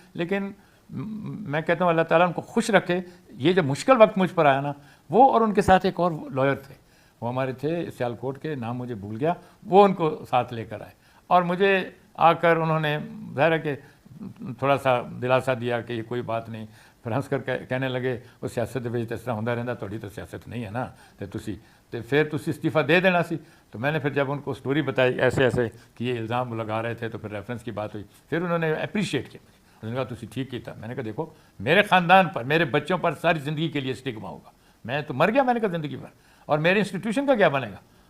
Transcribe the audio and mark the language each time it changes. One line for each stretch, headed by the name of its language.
Urdu: لیکن میں کہتا ہوں اللہ تعالیٰ ان کو خوش رکھے. یہ جب مشکل وقت مجھ پر آیا نا, وہ اور ان کے ساتھ ایک اور لائر تھے, وہ ہمارے تھے سیالکوٹ کے, نام مجھے بھول گیا, وہ ان کو ساتھ لے کر آئے, اور مجھے آ کر انہوں نے ظاہر ہے کہ تھوڑا سا دلاسا دیا کہ یہ کوئی بات نہیں.
Punjabi: پھر ہنس کر کہنے لگے وہ سیاست دے وچ اس طرح ہوندا رہندا, تھوڑی تو سیاست نہیں ہے نا, تے پھر تسی استعفیٰ دے دینا سی.
Urdu: تو میں نے پھر جب ان کو سٹوری بتائی ایسے ایسے کہ یہ الزام لگا رہے تھے, تو پھر ریفرنس کی بات ہوئی. پھر انہوں نے اپریشیٹ کیا, انہوں نے کہا
Punjabi: تسی ٹھیک کیتا.
Urdu: میں نے کہا دیکھو میرے خاندان پر, میرے بچوں پر ساری زندگی کے لیے اسٹگما ہوگا, میں تو مر گیا, میں نے کہا زندگی پر, اور میرے انسٹیٹیوشن کا کیا بنے گا.